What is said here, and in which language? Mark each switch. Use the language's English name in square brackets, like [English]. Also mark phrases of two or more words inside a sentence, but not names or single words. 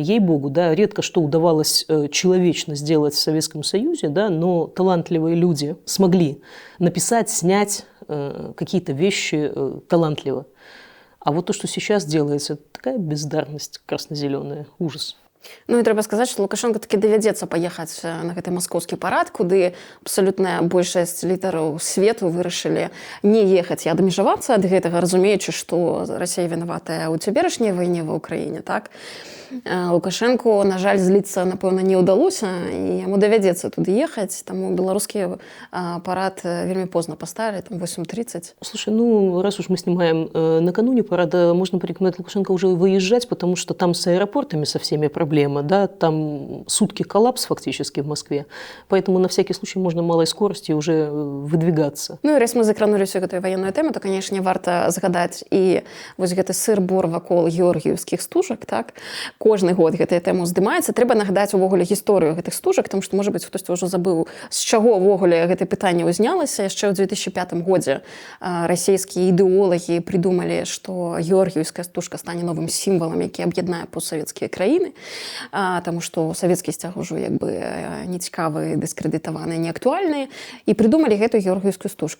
[Russian] Ей-богу, да, редко что удавалось человечно сделать в Советском Союзе, да, но талантливые люди смогли написать, снять какие-то вещи талантливо. А вот то, что сейчас делается, это такая бездарность красно-зеленая, ужас. [Belarusian] Ну і трэба сказаць, што Лукашенко такі давядзецца паехаць на гэты маскоўскі парад, куды абсалютная большасць лідараў свету вырашылі не ехаць і адмежавацца ад гэтага, разумеючы, што Расія вінаватая ў цяперашняй вайне ва ўкраіне, так? Лукашенко, на жаль, зліцца, напэўна, не ўдалося, і яму давядзецца туды ехаць, таму беларускі парад вельмі позна паставілі, там 8:30. [Russian] Слушай, ну, раз уж мы снимаем накануне парада, можно порекомендовать Лукашенко уже выезжать, потому что там с аэропортами со всеми проблема, да, там сутки коллапс фактически в Москве, поэтому на всякий случай можно малой скорости уже выдвигаться. [Belarusian] Ну і раз мы закранули всю гэтую ваенную тэму, то, канешне, варта згадаць і вось гэты сыр-бор вакол георгіевскіх стужак, так? Кожны год гэтая тэма здымаецца. Трэба нагадаць увогуле гісторыю гэтых стужак, тому што, можа быць, хтосьці ўжо забыў, з чаго ўвогуле гэта пытанне ўзнялася. Яшчэ ў 2005 годзе расійскія ідэолагі придумалі, што георгіевская стужка стане новым сімвалам, які аб'яднае постсавецкія краіны, таму што савецкі сцяг ужо як бы нецікавы, дыскрэдытаваны, неактуальны, і придумалі гэтую георгіевскую стужку.